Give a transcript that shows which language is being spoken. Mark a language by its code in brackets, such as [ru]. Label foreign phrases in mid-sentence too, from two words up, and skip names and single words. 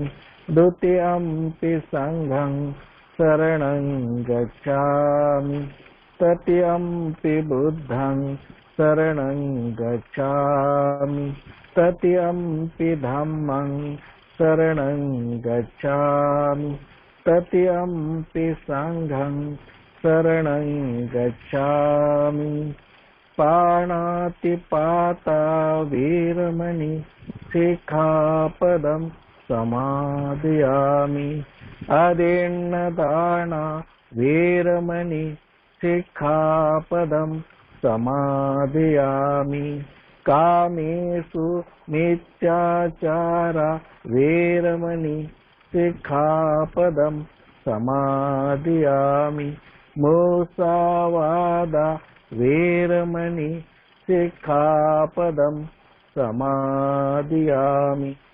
[pi] द्वितीयंपि संघं शरणं गच्छामि तृतीयंपि बुद्धं शरणं गच्छामि तृतीयंपि धम्मं शरणं गच्छामि तृतीयंपि संघं शरणं गच्छामि पाणातिपाता वीरमणि शिखापदं समादयामि अदिन्नदाना वीरमणि शिखापदं समादयामि कामेषु मिथ्याचारा वीरमणि शिखापदं समादयामि मुसावादा वीरमणि शिखापदं समादयामि